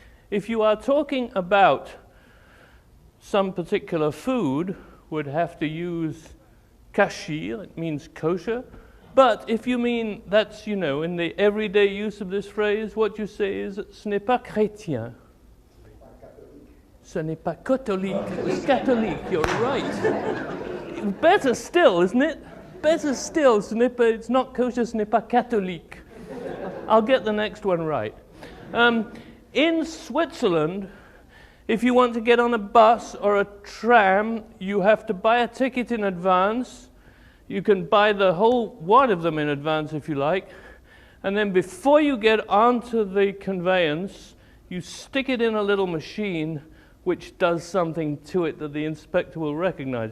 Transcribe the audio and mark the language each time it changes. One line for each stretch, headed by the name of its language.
English: if you are talking about some particular food, would have to use kashir, it means kosher. But if you mean that's, you know, in the everyday use of this phrase, what you say is
French: ce n'est pas chrétien. Ce n'est pas catholique.
English: It's catholique, you're right. Better still, isn't it? Better still, it's not kosher,
French: ce n'est pas catholique.
English: I'll get the next one right. In Switzerland, if you want to get on a bus or a tram, you have to buy a ticket in advance. You can buy the whole one of them in advance if you like. And then before you get onto the conveyance, you stick it in a little machine which does something to it that the inspector will recognize.